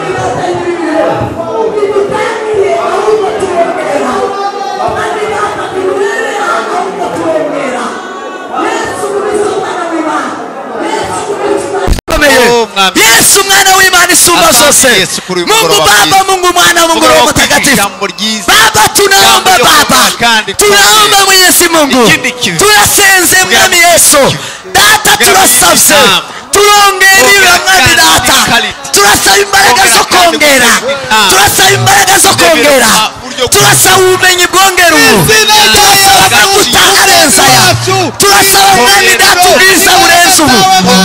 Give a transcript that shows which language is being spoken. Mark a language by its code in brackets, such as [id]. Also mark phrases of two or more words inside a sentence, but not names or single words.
[rw] Yesu mwana w'Imana isumba zose. [sw] Mungu Baba, Mungu Mwana, Mungu Roho Mtakatifu. Baba tunaomba tunaomba Mwenyezi Mungu. [rw] Turasenze mwami Yesu. Data turasabye. Turongeriwe mwami data. Turasaba imbaraga zo kongera. Turasaba ubumenyi bwongera ubu. Turasaba amavuta arenza aya. Turasaba mwami data ubwiza burenze ubu.